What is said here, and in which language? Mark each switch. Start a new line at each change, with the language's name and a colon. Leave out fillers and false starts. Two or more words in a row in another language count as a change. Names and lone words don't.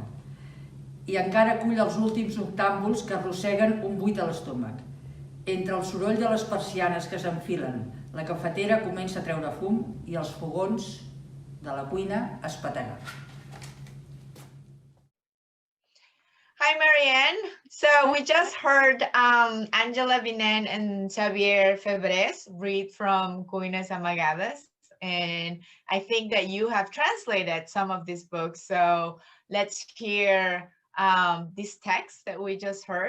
Catalan: I encara acull els últims noctàmbuls que arrosseguen un buit a l'estómac. Entre el soroll de les persianes que s'enfilen, la cafetera comença a treure fum i els fogons de la cuina a espetegar.
English: Hi, Marianne. So we just heard Àngela, Vinent, and Xavier Febrés read from Cuines Amagades. And I think that you have translated some of these books. So let's hear this text that we just heard.